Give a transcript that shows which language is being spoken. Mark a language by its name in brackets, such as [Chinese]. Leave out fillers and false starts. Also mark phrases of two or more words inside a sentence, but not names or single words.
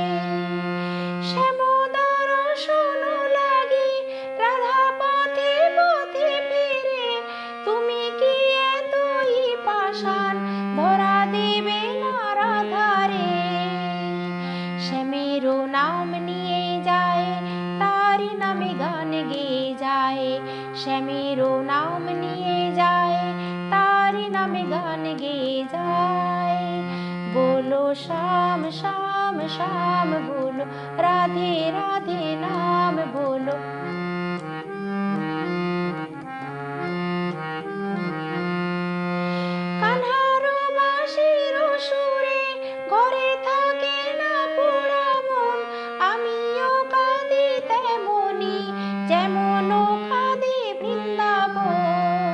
[Bangla] শ্যামদর্শন লাগি রাধা পথে পথে ফেরে, তুমি কি এতই পাষাণ ধরা দেবে রাধারে। শ্যামেরও নাম নিয়ে যায় তারি নামে গান গেয়ে যায়, শ্যামেরও নাম নিয়ে যায় তারি নামে গান গেয়ে যায়। [Hindi] बोलो श्याम श्याम श्याम बोलो, राधे राधे नाम बोलो। [Bangla] কানহারও বাঁশির সুরে ঘরে থাকে না পোড়া মন, আমিও কাঁদি তেমনি যেমন কাঁদে বৃন্দাবন।